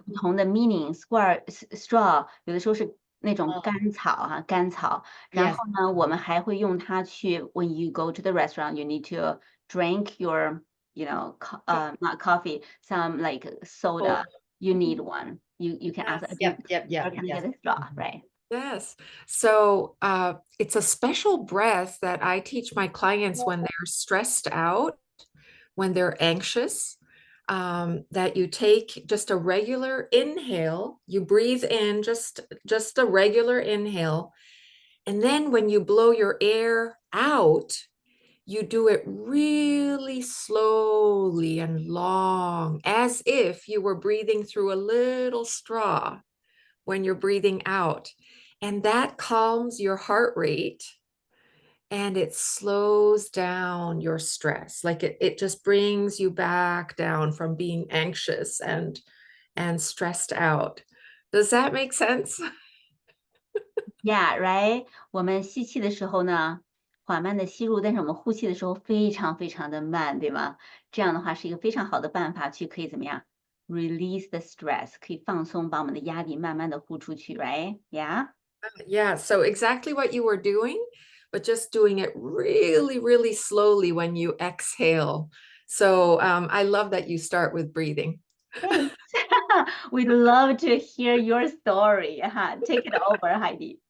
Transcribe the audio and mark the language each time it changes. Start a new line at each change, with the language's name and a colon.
Chinese: 有不同的 meaning， straw 有的时候是那种干草啊，干草。然
English: Yes.
Chinese: 后呢，我们还会用它去，
English: when you go to the restaurant, you need to drink your, not coffee, some like Oh, soda. You need one. You can ask, yes. Where can I Yes. get a straw, right? Yes. So it's a special breath that I teach my clients when they're stressed out, when they're anxious, that you take just a regular inhale, you breathe in just a regular inhale, and then when you blow your air out, you do it really slowly and long, as if you were breathing through a little straw when you're breathing out. And that calms your heart rate and it slows down your stress. Like it just brings you back down from being anxious and stressed out. Does that make sense? Yeah, right.
Chinese: 我们吸气的时候呢，缓慢的吸入，但是我们呼气的时候非常非常的慢，对吗？这样的话是一个非常好的办法，可以怎么样？
English: Release the stress，
Chinese: 可以放松，把我们的压力慢慢的呼出去，right?
English: Yeah. Yeah, so exactly what you were doing, but just doing it really, really slowly when you exhale. So I love that you start with breathing. Thanks. We'd love to hear your story. Take it over, Heidi.